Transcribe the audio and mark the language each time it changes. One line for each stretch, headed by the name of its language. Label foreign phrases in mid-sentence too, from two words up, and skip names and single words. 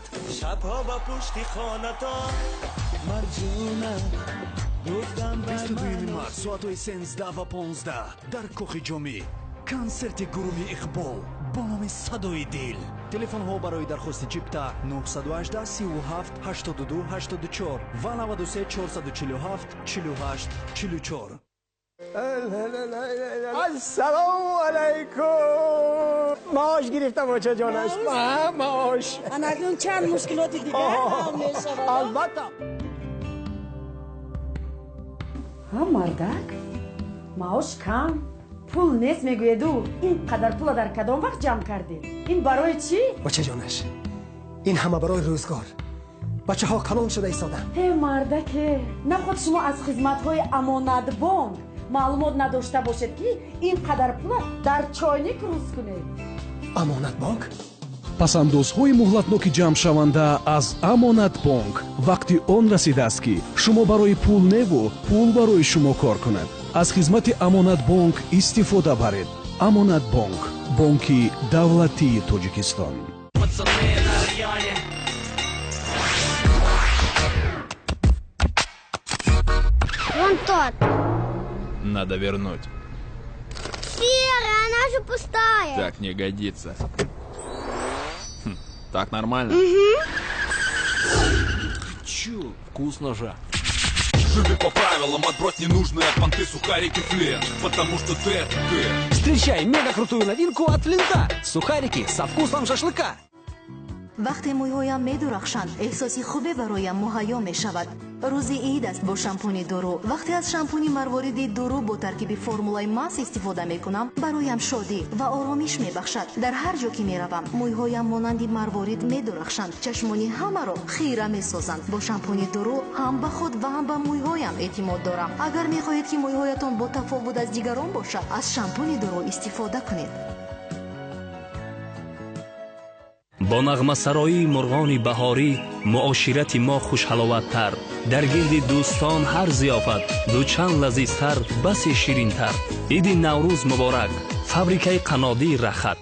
Tajik: шабҳо ба пушти хонатон марҷуна гуфтам 22 март соатҳои 13 ва 15 дар кохи ҷомӣ консерти гурӯҳи иқбол бо номи садои дил. телефонҳо барои дархости чипта 918 37 82 84 ва 93 447 48 44.
Persian: السلام علیکم. معاش گرفتم بچه جانش. معاش اکنون چند مشکلات دیگه هم میشه. البته.
Tajik: мардак маош кам пул нест мегӯеду инқадар пула дар кадом вақт ҷамъ кардӣ? Ин барои чӣ? бачаҷонаш, ин ҳама барои рӯзгор. бачаҳо калон шуда истоданд. мардаке, наход шумо аз хизматҳои амонатбонк маълумот надошта бошед ки ин қадар пула дар чойник рӯз кунед? амонатбонк? пасандозҳои муҳлатноки ҷамъшаванда аз амонатбонк вақти он расидааст ки шумо барои пулневу пул барои шумо кор кунад. аз хизмати амонатбонк истифода баред. амонатбонк, бонки давлатии Тоҷикистон.
Russian: Вон тот. Надо вернуть. Серая, она же пустая. Так не годится. Так нормально? Угу. Чё? Вкусно же. Живи по правилам, отбрось ненужные от понты сухарики Флинт, потому что ты это ты. Встречай мега крутую новинку от Флинта. Сухарики со вкусом шашлыка.
Tajik: вақте мӯйҳоям медурахшанд, эҳсоси хубе бароям муҳайё мешавад. рӯзи ид аст бо шампуни дуру. вақте аз шампуни марвориди дуру бо таркиби формулаи мас истифода мекунам, бароям шодӣ ва оромиш мебахшад. дар ҳар ҷо ки меравам, мӯйҳоям монанди марворид медурахшанд. чашмони ҳамаро хира месозанд. бо шампуни дуру ҳам ба худ ва ҳам ба мӯйҳоям эътимод дорам. агар мехоҳед ки мӯйҳоятон бо тафовут аз дигарон бошад, аз шампуни дуру истифода кунед.
Persian: با نغمه سرایی مرغان بهاری معاشرت ما خوشحلاوت‌تر در گرد دوستان هر ضیافت دو چند لذیذتر بس شیرین‌تر. عید نوروز مبارک. فابریکه قنادی رخت.